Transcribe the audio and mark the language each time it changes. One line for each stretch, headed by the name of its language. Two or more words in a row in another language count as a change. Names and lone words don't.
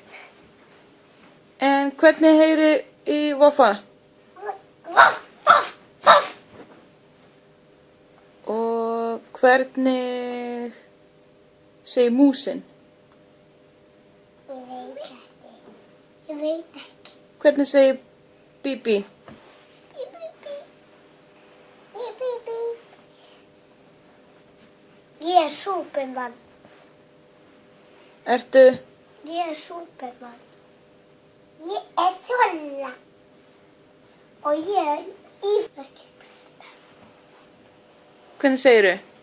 Icelandic: En hvernig heyri í voffa? Og hvernig segir músin? Ég veit ekki. Ég veit ekki. Hvernig segir Bíbí? Bí, bí, bí. Bí, bí, bí. Ég er Súpermann. Ertu? Ég er Súpermann. Ég er Solla. Og ég er íþróttakeppnismaður. Hvernig segirðu?